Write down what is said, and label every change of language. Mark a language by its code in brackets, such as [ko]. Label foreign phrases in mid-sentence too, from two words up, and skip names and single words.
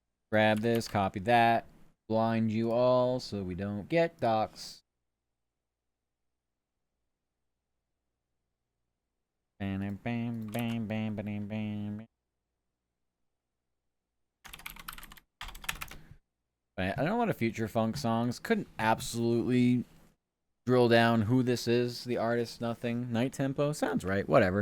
[en] Grab this, copy that, blind you all so we don't get doxxed. Bam, bam, bam, bam, bam, bam. I don't know a lot of future funk songs. Couldn't absolutely drill down who this is, the artist, nothing. Night Tempo sounds right, whatever.